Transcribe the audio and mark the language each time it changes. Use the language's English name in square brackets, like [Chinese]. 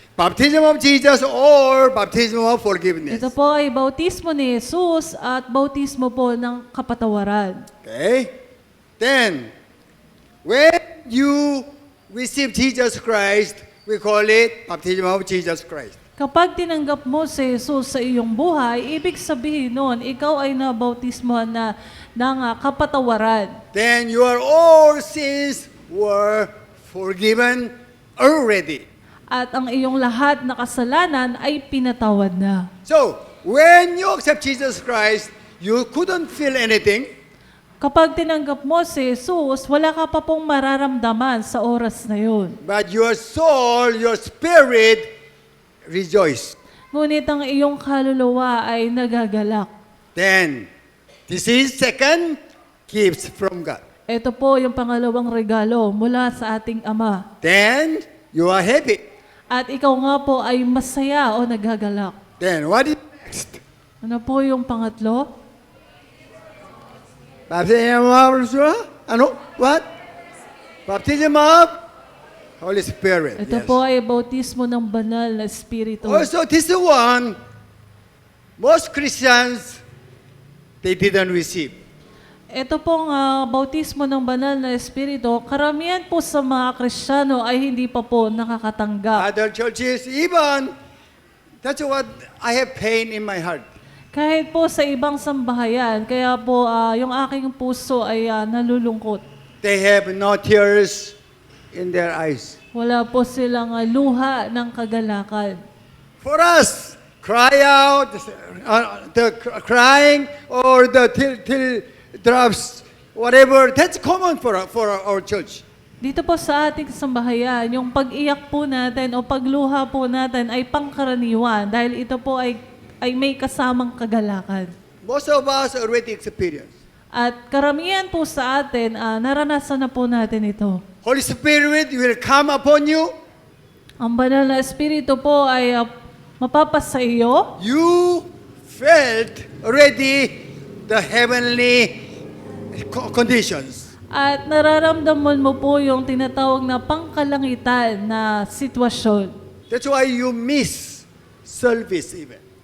[English] Baptism of Jesus or baptism of forgiveness. [Filipino] Ito po ay bautismo ni Jesus at bautismo po ng kapatawaran. [English] Okay? Then, when you receive Jesus Christ, we call it baptism of Jesus Christ. [Filipino] Kapag tinanggap mo si Jesus sa iyong buhay, ibig sabihin nun, ikaw ay nabautismo na ng kapatawaran. [English] Then your all sins were forgiven already. [Filipino] At ang iyong lahat na kasalanan ay pinatawad na. [English] So, when you accept Jesus Christ, you couldn't feel anything. [Filipino] Kapag tinanggap mo si Jesus, wala ka pa pong mararamdaman sa oras na yun. [English] But your soul, your spirit rejoice. [Filipino] Ngunit ang iyong kaluluwa ay nagagalak. [English] Then, this is second gifts from God. [Filipino] Ito po yung pangalawang regalo mula sa ating Ama. [English] Then, you are happy. [Filipino] At ikaw nga po ay masaya o nagagalak. [English] Then, what is next? [Filipino] Ano po yung pangatlo? [English] Baptism of ano? What? Baptism of Holy Spirit. [Filipino] Ito [English] Yes. [Filipino] po ay bautismo ng banal na espiritu. [English] Also, this one, most Christians, they didn't receive. [Filipino] Ito pong bautismo ng banal na espiritu, karamihan po sa mga Kristiyano ay hindi pa po nakakatanggap. [English] Other churches, even, that's what I have pain in my heart. [Filipino] Kahit po sa ibang sambahayan, kaya po yung aking puso ay nalulungkot. [English] They have no tears in their eyes. [Filipino] Wala po silang luha ng kagalakan. [English] For us, cry out, the crying or the till drops, whatever, that's common for our church. [Filipino] Dito po sa ating sambahayan, yung pag-iyak po natin o pagluha po natin ay pangkaraniwan dahil ito po ay may kasamang kagalakan. [English] Most of us already experience. [Filipino] At karamihan po sa atin, naranasan na po natin ito. [English] Holy Spirit will come upon you. [Filipino] Ang banal na espiritu po ay mapapasa iyo. [English] You felt already the heavenly conditions. [Filipino] At nararamdaman mo po yung tinatawag na pangkalangitan na sitwasyon. [English] That's why you miss service even.